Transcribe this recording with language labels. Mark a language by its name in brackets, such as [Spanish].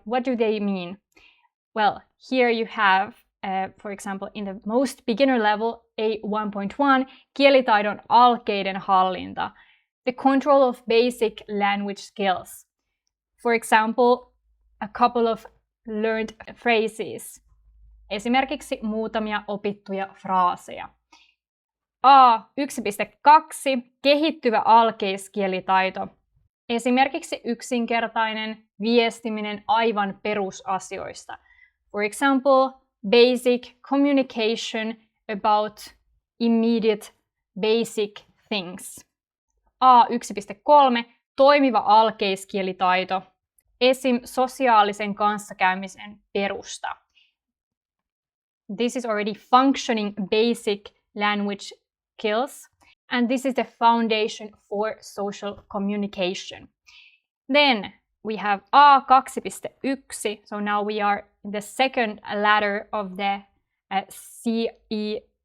[English] What do they mean? Well, here you have, for example, in the most beginner level, A1.1, [Finnish] kielitaidon alkeiden hallinta, [English] the control of basic language skills. For example, a couple of learned phrases. [Finnish] Esimerkiksi muutamia opittuja fraaseja. A1.2. Kehittyvä alkeiskielitaito. Esimerkiksi yksinkertainen viestiminen aivan perusasioista. [English] For example, basic communication about immediate basic things. A1.3. [Finnish] Toimiva alkeiskielitaito. Esim. Sosiaalisen kanssakäymisen perusta. [English] This is already functioning basic language skills, and this is the foundation for social communication. Then we have A2.1, so now we are in the second ladder of the CEFR.